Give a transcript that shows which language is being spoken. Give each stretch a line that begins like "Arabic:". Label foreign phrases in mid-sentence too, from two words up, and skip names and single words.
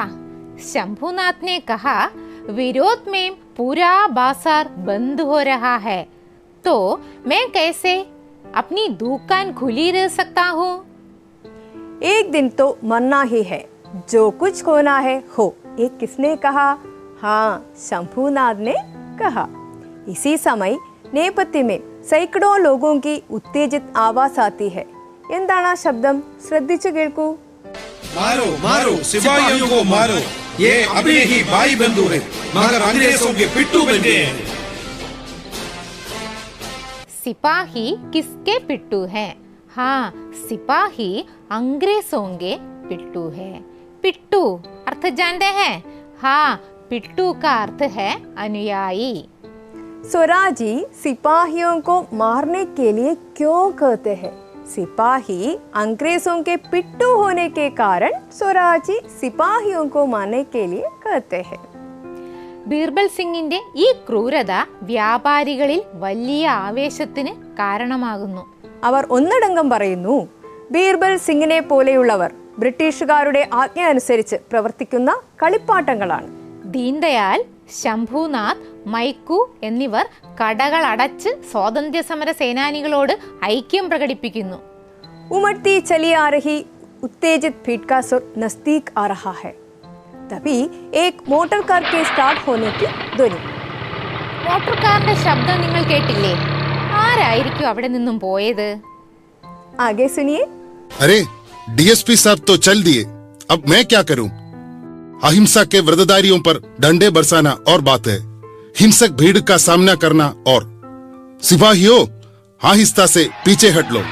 Hindi: शंभूनाथ ने कहा, विरोध में पूरा बाजार बंद हो रहा है, तो मैं कैसे अपनी दुकान खुली रह सकता हूँ? एक दिन तो मरना ही है, जो कुछ होना है हो। एक किसने कहा? हाँ, शंभूनाथ ने कहा। इसी समय नेपथ्य में सैकड़ों लोगों की उत्तेजित आवाज आती है।
Malayalam: എന്താണ് ആ ശബ്ദം? ശ്രദ്ധിച്ചു കേൾക്കൂ.
Hindi: मारो मारो सिपाहियों को मारो, ये अपने ही भाई बंधु है, मगर अंग्रेजों के पिट्ठू बन गए हैं। सिपाही किसके पिट्टू हैं? हाँ, सिपाही अंग्रेजों के पिट्टू है। पिट्टू अर्थ जानते हैं? हाँ, पिट्टू का अर्थ है अनुयायी। स्वराजी सिपाहियों को मारने के लिए क्यों कहते हैं? सिपाही अंग्रेजों के पिट्टू होने के कारण स्वराजी सिपाहियों को मारने के लिए कहते हैं।
Malayalam: ബീർബൽ സിംഗിന്റെ ഈ ക്രൂരത വ്യാപാരികളിൽ വലിയ ആവേശത്തിന് കാരണമാകുന്നു. അവർ ഒന്നടങ്കം പറയുന്നു, ബീർബൽ സിംഗിനെ പോലെയുള്ളവർ ബ്രിട്ടീഷുകാരുടെ ആജ്ഞ അനുസരിച്ച് പ്രവർത്തിക്കുന്ന കളിപ്പാട്ടങ്ങളാണ്. ദീൻദയാൽ, ശംഭുനാഥ്, മൈക്കു എന്നിവർ കടകൾ അടച്ച് സ്വാതന്ത്ര്യ സമര സേനാനികളോട് ഐക്യം പ്രകടിപ്പിക്കുന്നു.
Hindi: उमड़ती चली आ रही उत्तेजित भीड़ का सुर नजदीक आ रहा है। तभी एक मोटर कार के स्टार्ट होने की ध्वनि.
Malayalam: മോട്ടോർ കാറിന്റെ ശബ്ദം നിങ്ങൾ കേട്ടില്ലേ? ആരായിരിക്കും അവിടെ നിന്നും പോയത്?
Hindi: आगे सुनिए. अरे डीएसपी साहब तो चल दिए, अब मैं क्या करूं? अहिंसा के व्रतधारियों पर डंडे बरसाना और बात है, हिंसक भीड़ का सामना करना और। सिपाहियों, आहिस्ता से पीछे हट लो।